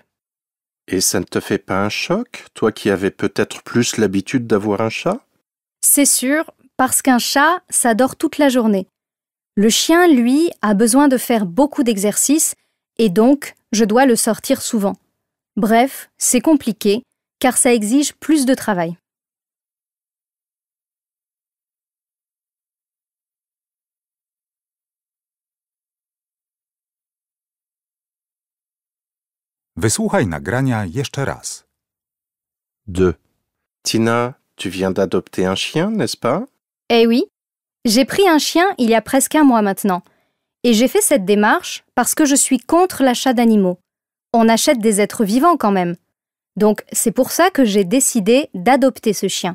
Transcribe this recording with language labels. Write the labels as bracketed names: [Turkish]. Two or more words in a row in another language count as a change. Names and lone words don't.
[French] Et ça ne te fait pas un choc, toi qui avais peut-être plus l'habitude d'avoir un chat? C'est sûr, parce qu'un chat, ça dort toute la journée. Le chien, lui, a besoin de faire beaucoup d'exercices et donc je dois le sortir souvent. Bref, c'est compliqué car ça exige plus de travail. [Polish] Wysłuchaj nagrania jeszcze raz. 2. [French] Tina, tu viens d'adopter un chien, n'est-ce pas? Eh oui, j'ai pris un chien il y a presque un mois maintenant. Et j'ai fait cette démarche parce que je suis contre l'achat d'animaux. On achète des êtres vivants quand même. Donc c'est pour ça que j'ai décidé d'adopter ce chien.